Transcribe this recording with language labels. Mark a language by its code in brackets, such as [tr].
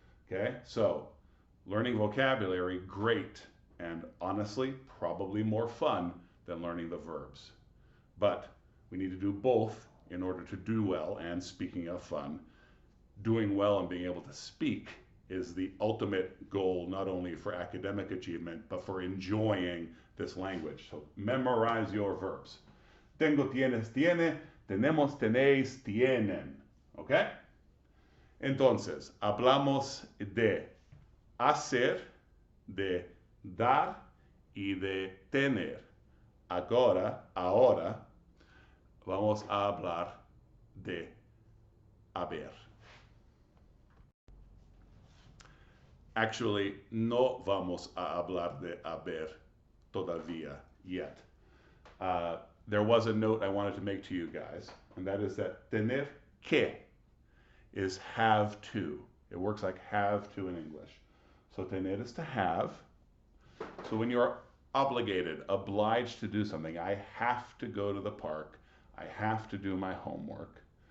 [en] Okay, so learning vocabulary, great, and honestly, probably more fun than learning the verbs. But we need to do both in order to do well, and speaking of fun, doing well and being able to speak is the ultimate goal, not only for academic achievement, but for enjoying this language. So memorize your verbs. [es] Tengo, tienes, tiene, tenemos, tenéis, tienen. ¿Ok? Entonces, hablamos de hacer, de dar y de tener. Ahora, vamos a hablar de haber. Actually, no vamos a hablar de haber todavía yet. [en] There was a note I wanted to make to you guys, and that is that tener que is have to. It works like have to in English. So tener is to have. So when you're obligated, obliged to do something, I have to go to the park, I have to do my homework.